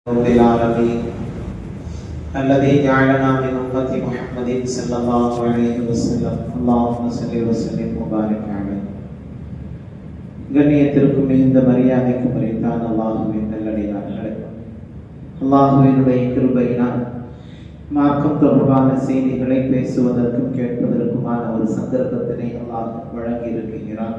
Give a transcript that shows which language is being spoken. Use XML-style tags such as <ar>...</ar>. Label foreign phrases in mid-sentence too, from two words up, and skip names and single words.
<ar>رب العالمين الذي جعلنا من أمة محمد صلى الله عليه وسلم اللهم صل وسلم وبارك عليه.</ar> <ta>கண்ணியத்திற்கும் மிகுந்த மரியாதைக்கும் உரித்தான் அல்லாஹ்வின் நல்லடியார்களே, அல்லாஹ்வினுடைய கிருபையினால் மார்க்கம் தொடர்பான செய்திகளை பேசுவதற்கும் கேட்பதற்குமான ஒரு சந்தர்ப்பத்தினை அல்லாஹ் வழங்கி இருக்கிறான்.</ta>